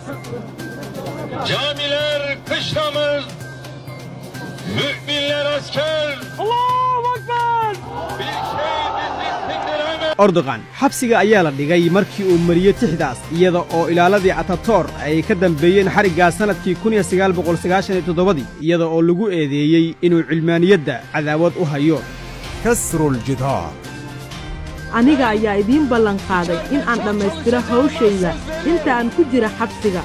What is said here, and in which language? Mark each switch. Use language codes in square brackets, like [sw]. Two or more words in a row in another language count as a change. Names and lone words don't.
[tr] Camiler kışlamız, müminler asker. [ar] الله أكبر [tr] Bir şey bizi sindiremez. [so] erdogan xabsiga ayaa la dhigay markii uu mariyey tixdaas iyada oo ilaaladii atator ay ka dambeeyeen xariggaas sannadkii 1997 iyada oo lagu eedeeyey inuu cilmaaniyadda cadaawad u hayo [ar] كسر الجدار. [so] aniga ayaa idiin ballan qaaday in aan dhammaystiro hawshayda inta aan ku jira xabsiga